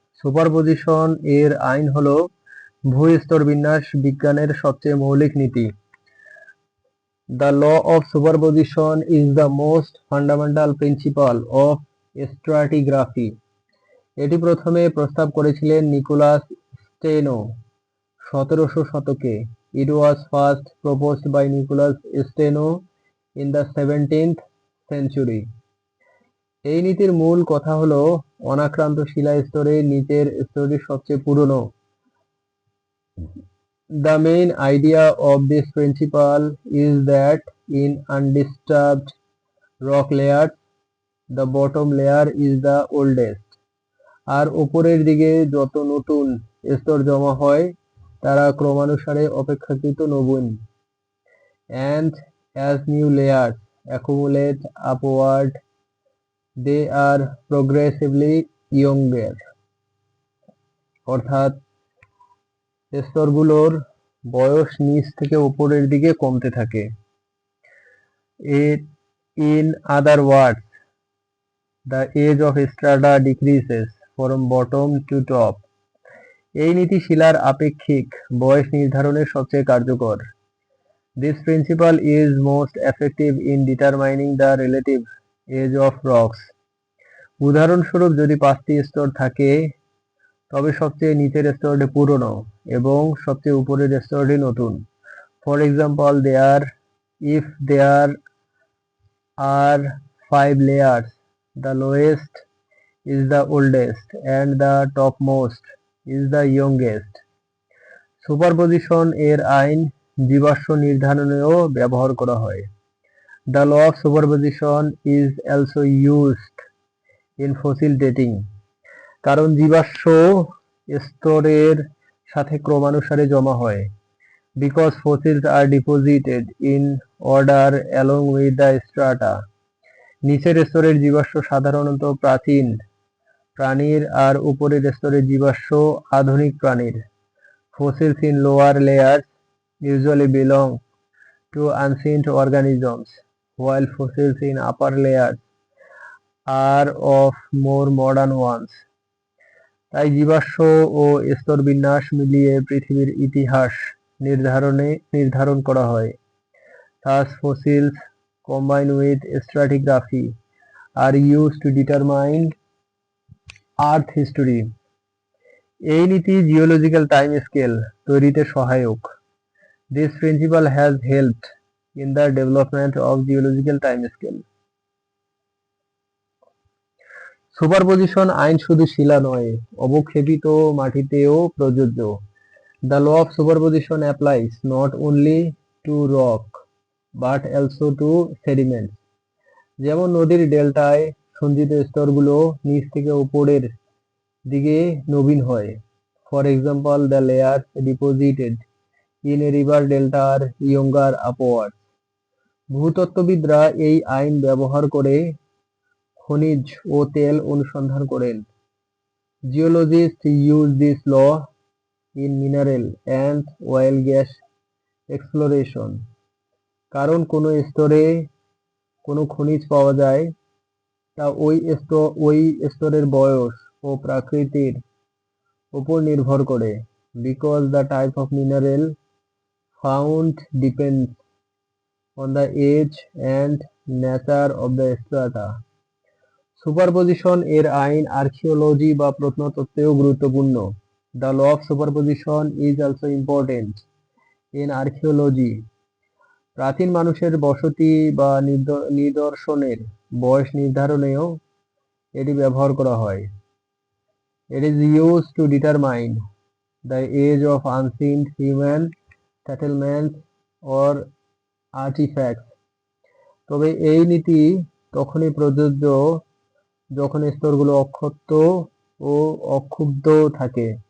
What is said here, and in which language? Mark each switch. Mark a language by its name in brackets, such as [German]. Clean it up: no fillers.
[Bangla] Superposition এর আইন হলো ভূ-স্তরবিন্যাস বিজ্ঞানের সবচেয়ে মৌলিক নীতি। [English] The law of superposition is the most fundamental principle of stratigraphy. [Bangla] এটি প্রথমে প্রস্তাব করেছিলেন নিকোলাস স্টেনো 1700 শতকে। [English] It was first proposed by Nicholas Steno in the 17th century. [Bangla] এই নীতির মূল কথা হলো অনাক্রান্ত শিলা স্তরের নিচের স্তরটি সবচেয়ে পুরনো। [English] The main idea of this principle is that in undisturbed rock layers, the bottom layer is the oldest. [Bangla] আর উপরের দিকে যত নতুন স্তর জমা হয় তারা ক্রমানুসারে অপেক্ষাকৃত নবীন। [English] And as new layers accumulate upward, they are progressively younger. [Bangla] অর্থাৎ স্তরগুলোর বয়স নিচ থেকে উপরের দিকে কমতে থাকে। [English] In other words, the age of strata decreases from bottom to top. [Bangla] এই নীতি শিলার আপেক্ষিক বয়স নির্ধারণের সবচেয়ে কার্যকর। [English] This principle is most effective in determining the relative age of rocks. [Bangla] উদাহরণস্বরূপ, যদি 5টি স্তর থাকে তবে সবচেয়ে নিচের স্তরটি পুরনো এবং সবচেয়ে উপরের স্তরটি নতুন। [English] For example, if there are 5 layers, the lowest is the oldest and the topmost is the youngest. [Bangla] Superposition এর আইন জীবাশ্ম নির্ধারণেও ব্যবহার করা হয়। [English] The law of superposition is also used in fossil dating. [Bangla] কারণ জীবাশ্ম স্তরের সাথে ক্রমানুসারে জমা হয়। [English] Because fossils are deposited in order along with the strata. [Bangla] নিচের স্তরের জীবাশ্ম সাধারণত প্রাচীন প্রাণীর আর উপরের স্তরের জীবাশ্ম আধুনিক প্রাণীর। [English] Fossils in lower layers usually belong to ancient organisms, while fossils in upper layers are of more modern ones. [Bangla] তাই জীবাশ্ম ও স্তরবিন্যাস মিলিয়ে পৃথিবীর ইতিহাস নির্ধারণ করা হয়। [English] Thus fossils combined with stratigraphy are used to determine Earth history. [Bangla] এই নীতি জিওলজিক্যাল টাইম স্কেল তৈরিতে সহায়ক। [English] This principle has helped in the development of geological time scale. [Bangla] Superposition আইন শুধু শিলা নয়, অবক্ষেপিত মাটিতেও প্রযোজ্য। [English] The law of superposition applies not only to rock but also to sediments. [Bangla] যেমন নদীর ডেল্টায় সঞ্চিত স্তরগুলো নিচ থেকে উপরের দিকে নবীন হয়। [English] For example, the layers deposited in a river delta are younger upward. [Bangla] ভূতত্ত্ববিদরা এই আইন ব্যবহার করে খনিজ ও তেল অনুসন্ধান করেন। [English] Geologists use this law in mineral and oil gas exploration. [Bangla] কারণ কোনো স্তরে কোনো খনিজ পাওয়া যায় তা ওই স্তরের বয়স ও প্রকৃতির উপর নির্ভর করে। [English] Because the type of mineral found depends on the age and nature of the strata. [Bangla] Superposition এর আইন আর্কিওলজি বা প্রত্নতত্ত্বেও গুরুত্বপূর্ণ। [English] The law of superposition is also important in archaeology. [Bangla] প্রাচীন মানুষের বসতি বা নিদর্শনের বয়স নির্ধারণেও এটি ব্যবহার করা হয়। [English] It is used to determine the age of ancient human settlements or artifacts. [Bangla] তবে এই নীতি তখনই প্রযোজ্য যখন স্তরগুলো অক্ষত ও অক্ষুব্ধ থাকে।